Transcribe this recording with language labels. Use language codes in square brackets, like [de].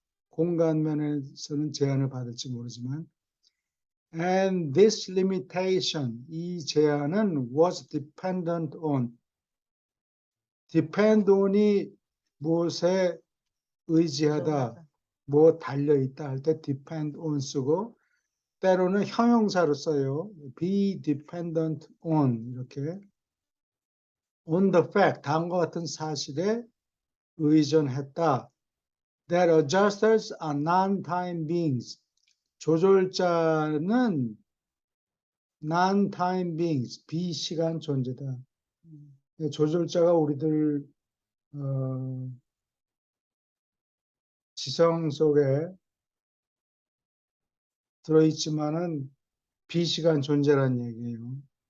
[ko] 공간 면에서는 제한을 받을지 모르지만, [en] and this limitation, [ko] 이 제한은 [en] was dependent on, depend on [ko] 이 무엇에 의지하다, 뭐 달려있다 할 때 depend on 쓰고, 때로는 형용사로 써요. [en] be dependent on, [ko] 이렇게. [en] on the fact, [ko] 다음과 같은 사실에 의존했다. [en] that adjusters are non-time beings. [ko] 조절자는 non-time beings, 비시간 존재다. 조절자가 우리들 지성 속에 들어있지만은 비시간 존재란 얘기예요.